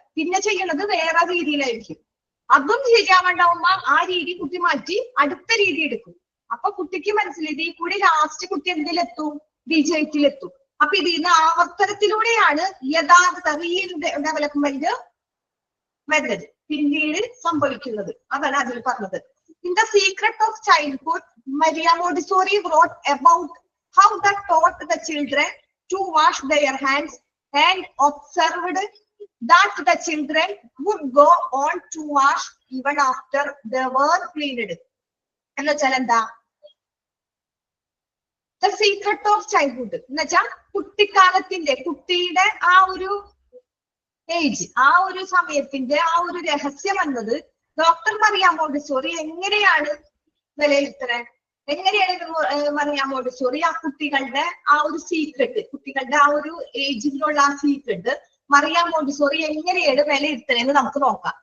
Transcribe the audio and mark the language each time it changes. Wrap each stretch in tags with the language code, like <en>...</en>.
<ml>പിന്നെ ചെയ്യണത് വേറെ രീതിയിലായിരിക്കും. അതും ശരിയാവണ്ടാവുമ്പോ ആ രീതി കുട്ടി മാറ്റി അടുത്ത രീതി എടുക്കും. അപ്പൊ കുട്ടിക്ക് മനസ്സിലായി ഈ കൂടി ലാസ്റ്റ് കുട്ടി എന്തിലെത്തും? വിജയത്തിലെത്തും. അപ്പൊ ഇതിന്ന് ആവർത്തനത്തിലൂടെയാണ് യഥാർത്ഥ ഡെവലപ്മെന്റ് മെത്തഡ് പിന്നീട് സംഭവിക്കുന്നത്. അതാണ് അതിൽ പറഞ്ഞത്.</ml> <en>In the Secret of Childhood, Maria Montessori wrote about how they taught the children to wash their hands and observed that the children would go on to wash even after they were cleaned.</en> <ml>എന്ന് വെച്ചാൽ എന്താ? The Secret of Childhood എന്ന് വെച്ചാൽ കുട്ടിക്കാലത്തിന്റെ, കുട്ടിയുടെ ആ ഒരു age, ആ ഒരു സമയത്തിന്റെ ആ ഒരു രഹസ്യം എന്നത് ഡോക്ടർ മറിയ മോണ്ടിസോറി എങ്ങനെയാണ് വിലയിരുത്തുന്നത്? എങ്ങനെയാണ് മറിയ മോണ്ടിസോറി ആ കുട്ടികളുടെ ആ ഒരു സീക്രട്ട്, കുട്ടികളുടെ ആ ഒരു ഏജിലുള്ള ആ സീക്രട്ട് മറിയ മോണ്ടിസോറി എങ്ങനെയാണ് വിലയിരുത്തണെന്ന് നമുക്ക് നോക്കാം.</ml>